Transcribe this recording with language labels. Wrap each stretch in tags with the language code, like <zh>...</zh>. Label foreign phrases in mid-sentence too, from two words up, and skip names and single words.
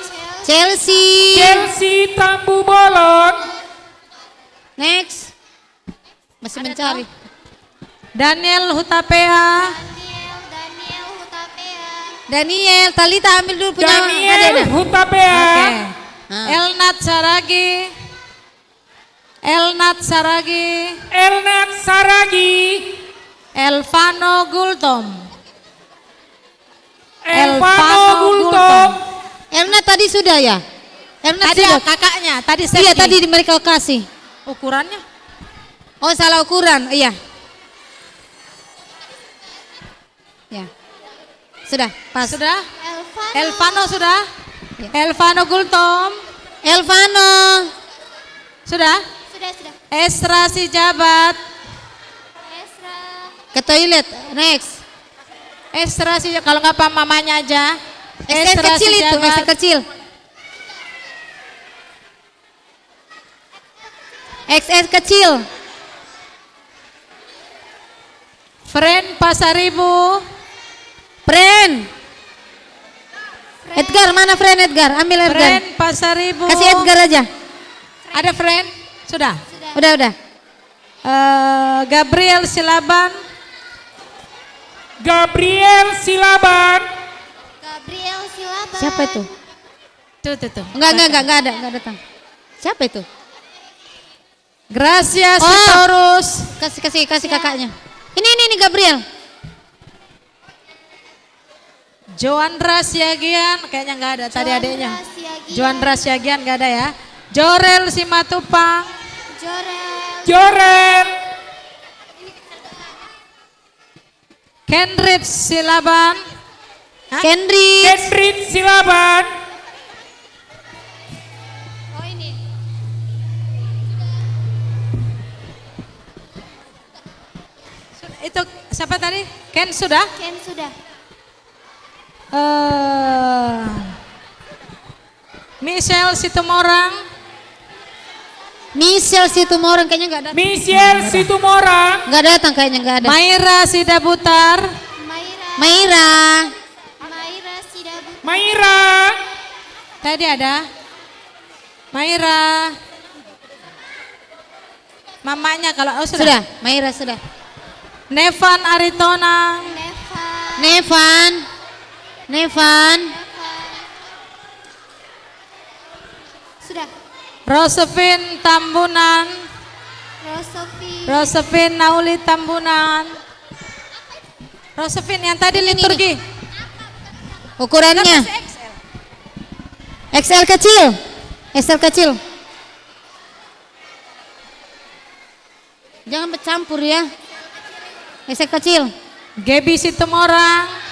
<id>Chelsea. Chelsea Tambu Bolon, Next. Masih mencari. Daniel Hutapea. Daniel Hutapea. Daniel, Talita ambil dulu punya Daniel adiknya. Hutapea, Oke. Ah. Elnat Saragi. Elnat Saragi. Elnat Saragi, Elvano Gultom. Elvano Gultom, Erna tadi sudah ya? Erna Tadi sudah. kakaknya, tadi Iya Seki. tadi mereka kasih. Ukurannya. Oh salah ukuran, iya. Ya. Sudah, pas. Sudah? Elvano. Elvano sudah? Ya. Elvano Gultom. Elvano. Sudah? Sudah. Esra Sijabat. Esra. Ke toilet, next. Esra Sijabat, kalau nggak apa mamanya aja. XL kecil itu, XL kecil. XL kecil. Friend Pasaribu. Friend. Edgar, mana friend Edgar? Ambil Edgar. Friend Pasaribu. Kasih Edgar aja. Ada friend? Sudah. Udah. Gabriel Silaban. Gabriel Silaban, Gabriel Silaban. Siapa itu? Tuh. Enggak datang. Siapa itu? Gracia Oh. Sitorus. Kasih kakaknya. Ini Gabriel. Joandra Siagian, kayaknya nggak ada tadi adiknya. Siagian. Joandra Siagian nggak ada ya. Jorel Simatupang. Jorel, Kendrit Silaban. Hah? Kendri. Kendrit Silaban, Oh ini. Itu siapa tadi? Ken sudah? Ken sudah. Michelle Situmorang. Michelle Situmorang kayaknya enggak datang. Michelle Situmorang, Enggak datang kayaknya enggak ada. Maira Sidabutar. Maira. Sidabu. Maira, Tadi ada. Maira. Mamanya kalau Sudah, Maira sudah. Nevan Aritonang. Nevan. Sudah. Rosevin Tambunan. Rosevin Nauli Tambunan. Rosevin yang tadi liturgi. Ukurannya XL kecil. XL kecil. Jangan bercampur ya. XL kecil. Gebi Situmorang.</id>